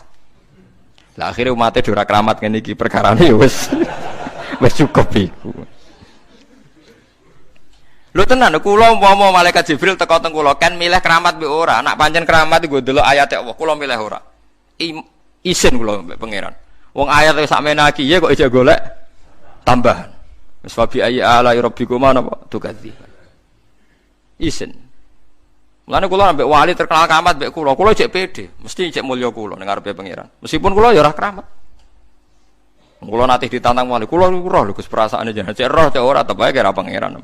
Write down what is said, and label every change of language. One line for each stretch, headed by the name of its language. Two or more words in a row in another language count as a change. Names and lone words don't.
Javanese: Lah akhire umate ora keramat ngene iki perkarane wis wis cukup iku. Lho tenan kula umpama malaikat Jibril teko teng kula kan milih keramat mbek ora. Nak pancen keramat iku ndelok ayat Allah kula milih ora. Isin kula mbek pangeran. Wong ayat wis sakmene iki ya kok ijek golek tambahan. Wis
Arabic: وبأي آلاء ربكم
Javanese: napa tukadzi. Isin. Mulane kula ambek wali terkenal keramat mbek kula cek pede, mesti cek mulya kula ning ngarepe pangeran. Meskipun kula ya ora keramat. Kula nate ditantang wali, kula roh lho Gus perasaane jenengan cek roh cek ora tep ae kira pangeran.